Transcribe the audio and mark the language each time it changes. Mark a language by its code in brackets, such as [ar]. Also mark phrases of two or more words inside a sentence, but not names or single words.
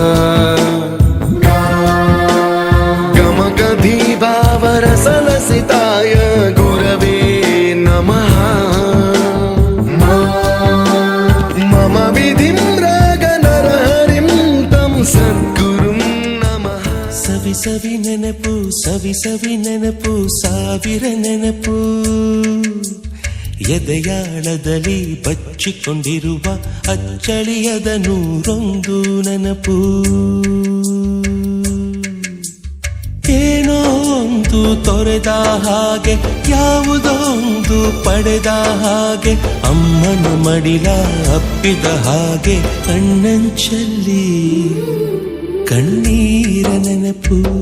[sa] गमगधीभावरसलसिताय गुरवे नमः। मम विधिं रागनरहरिं तं सद्गुरुं नमः। [kn] ಸವಿ ಸವಿ ನೆನಪು ಸವಿ ಸವಿ ನೆನಪು ಸಾವಿರ ನೆನಪು ಎದೆಯಾಳದಲ್ಲಿ ಬಚ್ಚಿಕೊಂಡಿರುವ ಅಚ್ಚಳಿಯದ ನೂರೊಂದು ನೆನಪು. ಏನೋ ಒಂದು ತೊರೆದ ಹಾಗೆ ಯಾವುದೋ ಒಂದು ಪಡೆದ ಹಾಗೆ ಅಮ್ಮನ ಮಡಿಲ ಅಪ್ಪಿದ ಹಾಗೆ ಕಣ್ಣಂಚಲ್ಲಿ ಕಣ್ಣೀರ ನೆನಪು.